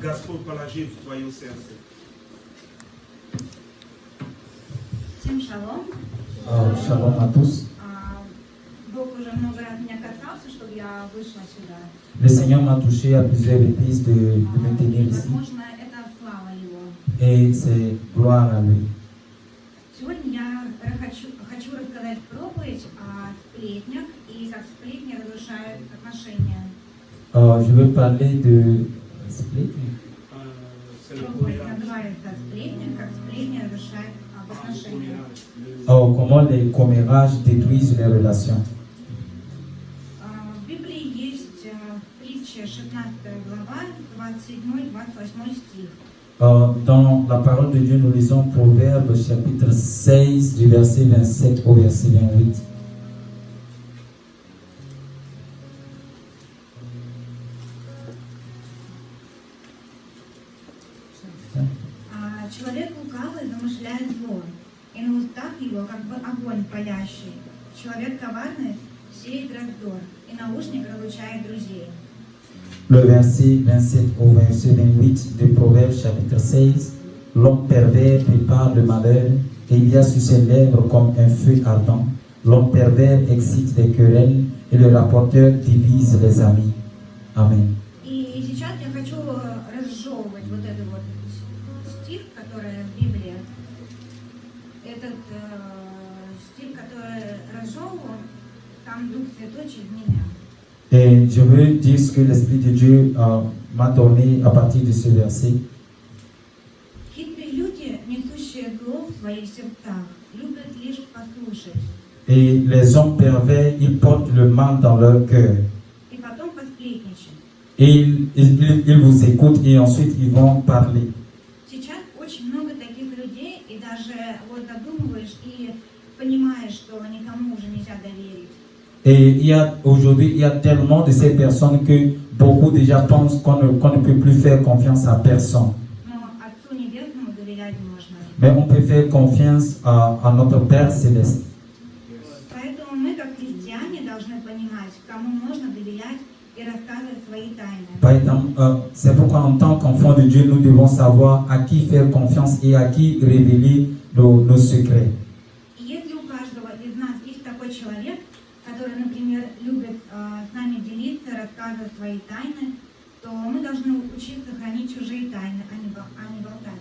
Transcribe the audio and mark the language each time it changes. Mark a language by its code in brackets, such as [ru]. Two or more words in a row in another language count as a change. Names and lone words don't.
[ru] Господь положил в твое сердце. Всем шалом. [fr] Shalom à tous. [ru] Бог уже много раз меня касался, чтобы я вышла сюда. [fr] Le Seigneur m'a touché à plusieurs reprises de me tenir ici. [ru] Возможно, это слава Его. [fr] Et c'est gloire à lui. [ru] Сегодня я хочу рассказать проповедь о сплетнях и как сплетни разрушают отношения. [fr] Je veux parler de splitting. C'est le [ru] Проповедь [fr] courage. [ru] называется «Сплетни», как сплетни разрушают отношения. [fr] Comment les commérages détruisent les relations. [ru] В Библии есть притча 16 глава, 27-28 стих. [fr] Dans la parole de Dieu, nous lisons Proverbe chapitre 16 du verset 27 au verset 28. [ru] Человек лукавый замышляет зло, и на устах его как бы огонь палящий. Человек коварный сеет раздор, и наушник разлучает друзей. [fr] Le verset 27 au verset 28 de Proverbe chapitre 16. L'homme pervers prépare le malheur, et il y a sur ses lèvres comme un feu ardent. L'homme pervers excite des querelles, et le rapporteur divise les amis. Amen. [ru] И сейчас я хочу разжевывать вот этот вот стих, который в Библии. Этот стих, который разжевывал, там Дух Святой через меня. [fr] Et je veux dire ce que l'Esprit de Dieu m'a donné à partir de ce verset. [ru] Хитрые люди, несущие зло в своих сердцах, любят лишь послушать. [fr] Et les hommes pervers, ils portent le mal dans leur cœur. [ru] И потом посплетничать. [fr] Et ils vous écoutent et ensuite ils vont parler. [ru] Сейчас очень много таких людей, и даже вот задумываешь и понимаешь, что никому уже нельзя доверить. [fr] Et aujourd'hui, il y a tellement de ces personnes que beaucoup déjà pensent qu'on ne peut plus faire confiance à personne. [ru] Но Отцу Небесному доверять можно. [fr] Mais on peut faire confiance à notre Père Céleste. [ru] Поэтому мы, как христиане, должны понимать, кому можно доверять и рассказывать свои тайны. [fr] Par exemple, c'est pourquoi en tant qu'enfants de Dieu, nous devons savoir à qui faire confiance et à qui révéler nos secrets. [ru] И если у каждого из нас есть такой человек, который, например, любит с нами делиться, рассказывать свои тайны, то мы должны учиться хранить чужие тайны, а не болтать.